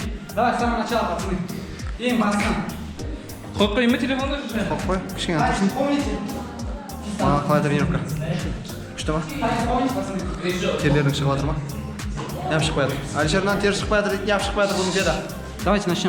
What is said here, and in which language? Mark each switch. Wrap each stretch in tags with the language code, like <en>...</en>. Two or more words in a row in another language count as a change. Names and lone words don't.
<ru>Давай с самого начала, пацаны.</ru> <kk>Ең басынан. Қойып қойын ба телефонды? Қойып қой, кішкене атырсын.</kk> <ru>Помните?</ru> <kk>Қалай тренировка? Күшті ма? Терлерің шығып жатыр ма? Нем шықпай жатыр. Әлішерден тер шықпай жатыр дейтін, нем шықпай жатыр бұның деді.</kk> <ru>Давайте начнем.</ru>